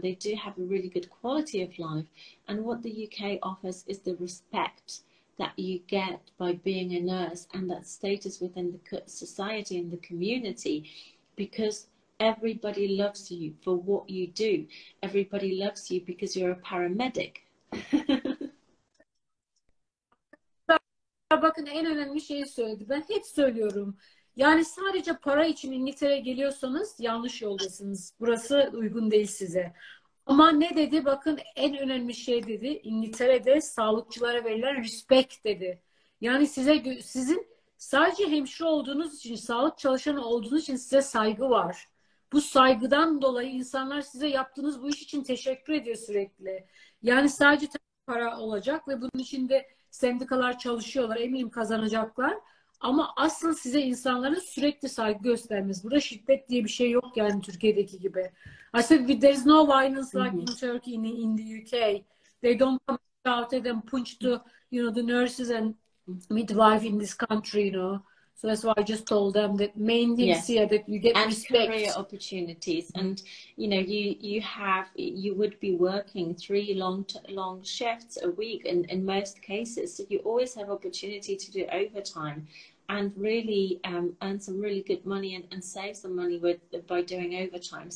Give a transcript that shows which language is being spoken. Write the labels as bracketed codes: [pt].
[en] They do have a really good quality of life, and what the UK offers is the respect that you get by being a nurse and that status within the society and the community, because everybody loves you for what you do. Everybody loves you because you're a paramedic. [tr] Bakın en önemli şeyi söyledi. Ben hep söylüyorum. Yani sadece para için İngiltere'ye geliyorsanız yanlış yoldasınız. Burası uygun değil size. Ama ne dedi? Bakın en önemli şey dedi. İngiltere'de sağlıkçılara verilen respect dedi. Yani sizin sadece hemşire olduğunuz için, sağlık çalışanı olduğunuz için size saygı var. Bu saygıdan dolayı insanlar size yaptığınız bu iş için teşekkür ediyor sürekli. Yani sadece para olacak ve bunun için de sendikalar çalışıyorlar. Eminim kazanacaklar. Ama asıl size insanların sürekli saygı göstermesi. Burada şiddet diye bir şey yok yani Türkiye'deki gibi. [en] I said there is no violence like in Turkey, in the UK. They don't come out and punch the, you know, the nurses and midwife in this country, you know. So that's why I just told them that main thing is here that you get and respect. Career opportunities, and you know, you would be working 3 long shifts a week in most cases, so you always have opportunity to do overtime and really earn some really good money and save some money by doing overtime.